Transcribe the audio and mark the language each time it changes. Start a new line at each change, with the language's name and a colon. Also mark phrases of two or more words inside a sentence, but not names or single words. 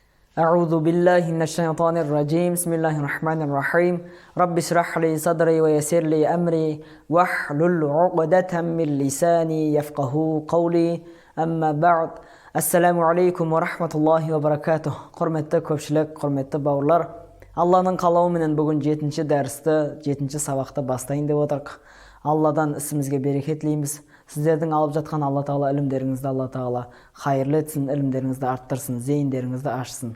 Arabic: أعوذ بالله من الشيطان الرجيم بسم الله الرحمن الرحيم رب اشرح لي صدري ويسر لي أمري واحلل عقدة من لساني يفقه قولي أما بعد السلام عليكم ورحمة الله وبركاته.
Kazakh: Құрметті көпшілік, құрметті бауырлар. Алланың қалауыменен бүгін 7-ші дәрісті, 7-ші сабақты бастайын деп отырмыз. Алладан ісімізге берекет тілейміз. Сіздердің алып жатқан Алла Тағала ілімдеріңізді Алла Тағала хайырлы етсін, ілімдеріңізді арттырсын, зейіндеріңізді ашсын.